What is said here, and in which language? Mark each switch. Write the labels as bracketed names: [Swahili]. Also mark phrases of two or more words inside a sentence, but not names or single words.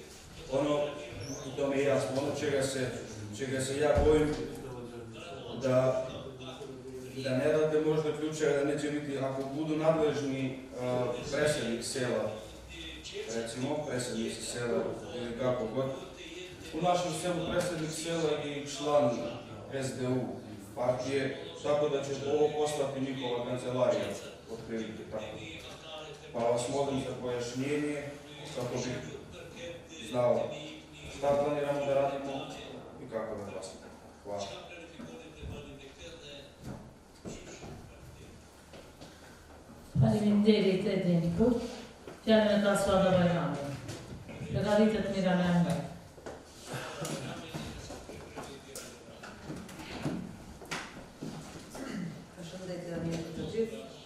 [Bosnian] Ono, to mi je jasno, ono čega se ja bojim, da ne date možda ključeve, da neće biti, ako budu nadležni predsjednik sela, recimo, predsjednik sela ili kako god, u našem selu predsjednik sela i član SDU partije, tako da će ovo postati njihova kancelarija, otprilike tako. Pa vas molim za pojašnjenje, kako bih znao šta planiramo da radimo i kako da glasimo. Hvala. [Albanian] Faleminderit Edinku, fjallën e ka Suada Bajrami. Përgatitet Mirana Emre. Përshëndetje mirë të gjithë.